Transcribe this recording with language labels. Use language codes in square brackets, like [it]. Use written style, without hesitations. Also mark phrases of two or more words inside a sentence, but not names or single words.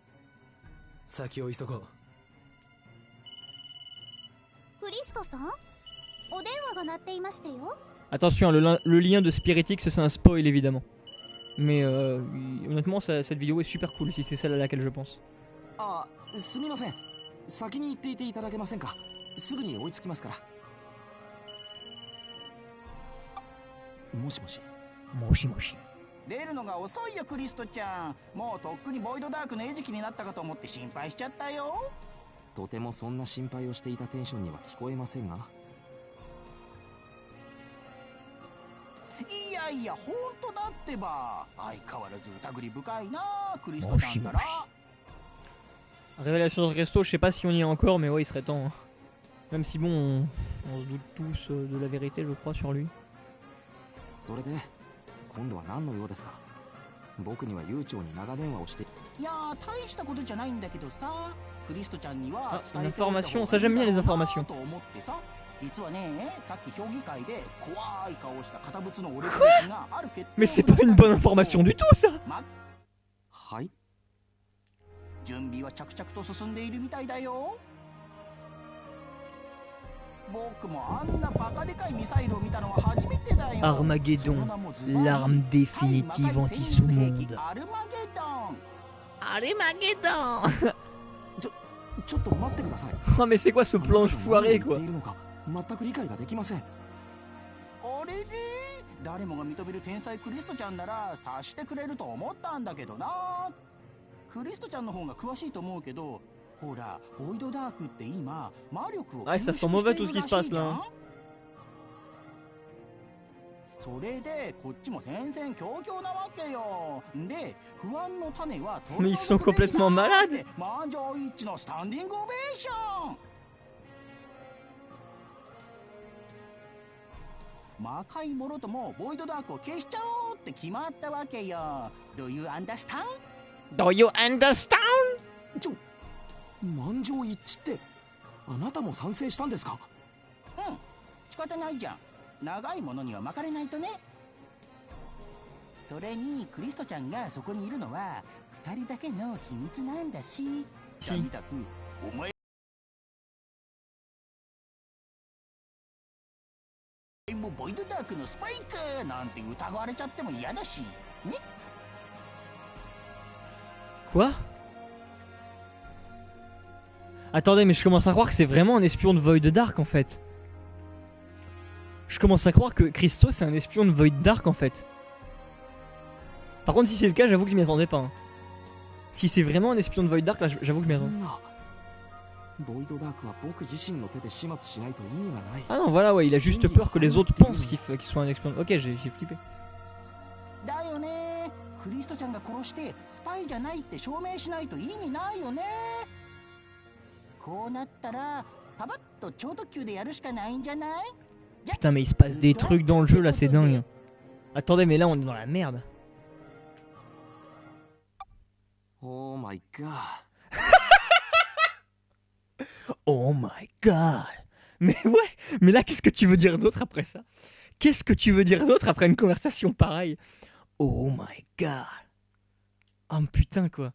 [fr] Attention, le lien de Spiritix c'est un spoil évidemment. Mais honnêtement cette vidéo est super cool si c'est celle à laquelle je pense. [ja] あ、すみません。先に行っていていただけませんか。すぐに追いつきますから。もしもし。もしもし。出るのが遅いよクリストちゃん。もうとっくにボイドダークの餌食になったかと思って心配しちゃったよ。とてもそんな心配をしていたテンションには聞こえませんが。いやいや本当だってば。相変わらず疑り深いなクリストちゃんだら。 [fr] Révélation de resto, je sais pas si on y est encore, mais ouais, il serait temps. Hein. Même si bon, on se doute tous de la vérité, je crois, sur lui. [ja] それで、今度は何の用ですか。僕には悠長に長電話をして。いやー、大したことじゃないんだけどさ、クリストちゃんには [fr] une information, ça j'aime bien les informations. [ja] と思ってさ、実はね、さっき評議会で怖い顔をした堅物の俺たちがある決定を。 [fr] Mais c'est pas une bonne information du tout, ça. [ja] はい。準備は着々と進んでいるみたいだよ。僕もあんなバカでかいミサイルを見たのは初めてだよ。 [fr] Armageddon, l'arme définitive anti-sous-monde. Armageddon. [ja] ちょっと待ってください。 [fr] Oh mais c'est quoi ce planche foiré quoi. [ja] 全く理解ができません。あれれ、誰もが認める天才クリストちゃんなら察してくれると思ったんだけどな。クリストちゃんの方が詳しいと思うけど、ほら、ボイドダークって今魔力を [fr] Ah, ça sent mauvais tout ce qui se passe là. [ja] それでこっちも戦々恐々なわけよ。で、不安の種は [fr] Mais ils sont complètement malades. [ja] 満場一致のスタンディングオベーション。魔界もろともボイドダークを消しちゃおうって決まったわけよ。 [en] Do you understand? Do you understand? [ja] 満場一致ってあなたも賛成したんですか。うん、仕方ないじゃん。長いものには巻かれないとね。それにクリストちゃんがそこにいるのは2人だけの秘密なんだし。みたくお前もうボイドダークのスパイクなんて疑われちゃっても嫌だしね。 [fr] Quoi? Attendez, mais je commence à croire que c'est vraiment un espion de Void Dark en fait. Je commence à croire que Christo c'est un espion de Void Dark en fait. Par contre, si c'est le cas, j'avoue que je m'y attendais pas. Hein. Si c'est vraiment un espion de Void Dark, là, j'avoue que je m'y attendais. Ah non, voilà, ouais, il a juste peur que les autres pensent qu'il soit un espion. Ok, j'ai flippé. [ja] だよね。クリストちゃんが殺してスパイじゃないって証明しないと意味ないよね。こうなったらパパッと超特急でやるしかないんじゃない？ [fr] Putain, mais il se passe des trucs dans le jeu là, c'est dingue. Attendez, mais là on est dans la merde. [en] Oh my god. Oh my god. [fr] Mais ouais, mais là qu'est-ce que tu veux dire d'autre après ça? Qu'est-ce que tu veux dire d'autre après une conversation pareille? [en] Oh my god. [fr] Oh putain quoi.